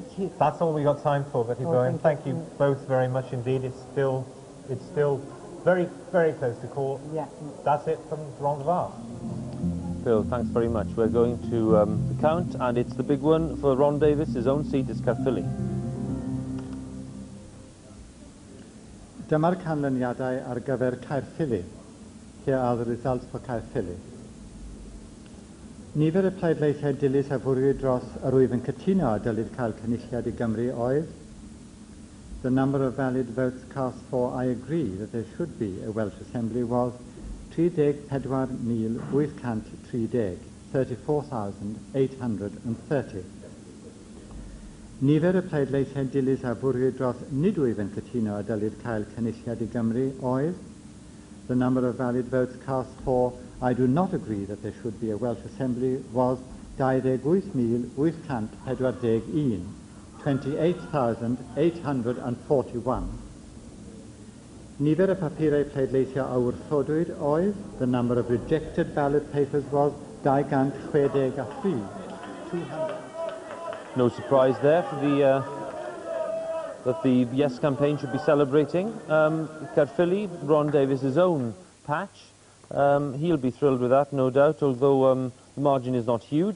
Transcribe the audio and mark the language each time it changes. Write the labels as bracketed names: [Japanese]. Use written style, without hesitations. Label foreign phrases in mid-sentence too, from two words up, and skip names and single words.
[English] That's all we got time for, Betty Bowen. Thank you both very much indeed. It's still very, very close to call. Yeah. That's it from Rhondda. Phil, thanks very much. We're going to the count, and it's the big one for Ron Davies. His own seat is Caerphilly. [Welsh] Dyma'r canlyniadau ar gyfer Caerphilly. [English] Here are the results for Caerphilly. [Welsh] Nifer y pleidleisiau dilys a fwrwyd dros yr wyf yn cytuno a dylid cael cynulliad I Gymru oedd. [English] The number of valid votes cast for I agree that there should be a Welsh Assembly was 34,830, 34,830. [Welsh] Nifer y pleidleisiau dilys a fwrwyd dros nid wyf yn cytuno a dylid cael cynulliad I Gymru oedd. [English] The number of valid votes cast for I do not agree that there should be a Welsh Assembly was 28,841, 28,841. [Welsh] Nifer y papurau pleidleisio a wrthodwyd oedd, [English] the number of rejected ballot papers was 263. No surprise there for that the Yes campaign should be celebrating. Caerphilly, Ron Davies' own patch. He'll be thrilled with that, no doubt, although the margin is not huge.